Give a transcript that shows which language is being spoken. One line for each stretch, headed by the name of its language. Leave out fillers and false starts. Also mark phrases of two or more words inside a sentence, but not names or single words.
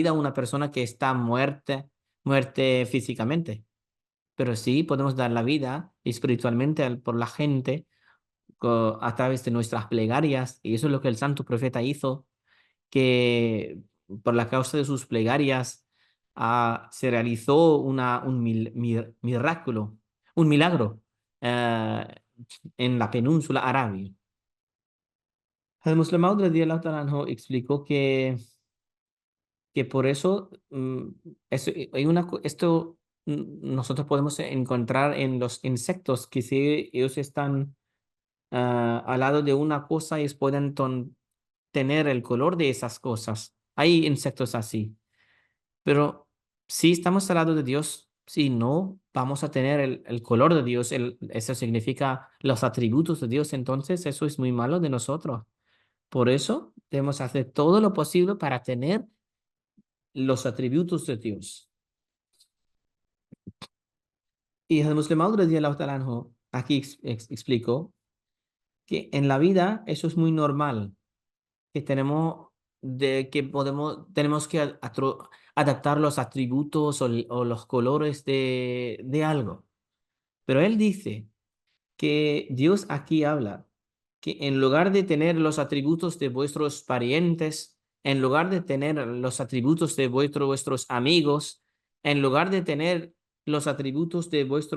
Spanish: vida a una persona que está muerte físicamente, pero sí podemos dar la vida espiritualmente por la gente a través de nuestras plegarias, y eso es lo que el santo profeta hizo, que por la causa de sus plegarias se realizó un milagro eh, en la península árabe. El Muslim Maud
Arabic: رضي الله تعالى عنه
Spanish: explicó que por eso, esto nosotros podemos encontrar en los insectos que si ellos están al lado de una cosa, ellos pueden tener el color de esas cosas. Hay insectos así. Pero si estamos al lado de Dios, si no vamos a tener el color de Dios, eso significa los atributos de Dios, entonces eso es muy malo de nosotros. Por eso debemos hacer todo lo posible para tener los atributos de Dios. Y el musulmán
Arabic: رضي الله تعالى عنه
Spanish: aquí explicó que en la vida eso es muy normal, que tenemos que adaptar los atributos o los colores de algo. Pero él dice que Dios aquí habla que en lugar de tener los atributos de vuestros parientes, en lugar de tener los atributos de vuestros amigos, en lugar de tener los atributos de